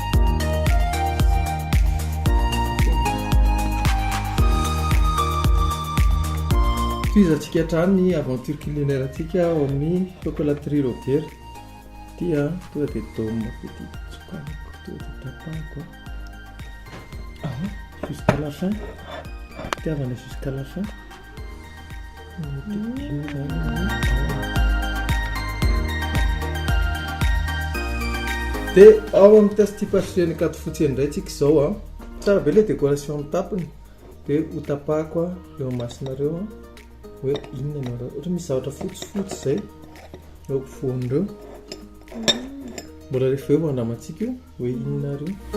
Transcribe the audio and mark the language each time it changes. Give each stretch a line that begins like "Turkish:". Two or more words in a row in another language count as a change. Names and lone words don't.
Malagasy: Toizantsika hatrany ny
French: aventure culinaire
Malagasy: antsika ao amin'ny chocolaterie Robert tia tonga dia
French: dôme petit
Malagasy: tsokaniko tonga dia tapahako
French: jusqu'à la fin
Malagasy: tiavana
French: jusqu'à la fin.
Malagasy: Dia ao amin'ny Tasty Pastry ny Katifotsy indray tsika izao tsara be le décoration amin'ny tapony dia ho tapahako eo amasinareo hoe inona ianareo ohatra misy zavatra fotsifotsy izay eo ampovoan'ireo mbola rehefa eo andramantsika io hoe inonareo.